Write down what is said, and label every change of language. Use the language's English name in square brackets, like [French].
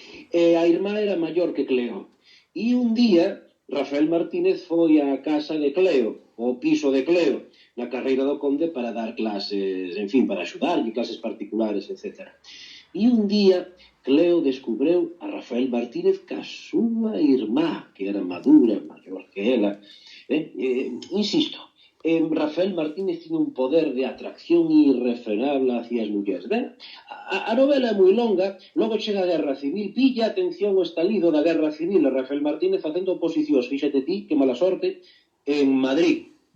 [Galician] E a irmá era maior que Cleo. E un día, Rafael Martínez foi á casa de Cleo, ao piso de Cleo, na Carreira do Conde, para dar clases, en fin, para axudarlle, clases particulares, etc. E un día, Cleo descubreu a Rafael Martínez ca súa irmá, que era madura, maior que ela. [Spanish] Insisto, Rafael Martínez tiene un poder de atracción irrefrenable hacia [Galician] as mulleres. A novela é moi longa, logo chega a Guerra Civil, pilla atención o estalido da Guerra Civil, a Rafael Martínez facendo oposicións, fíxate ti, que mala sorte, en Madrid.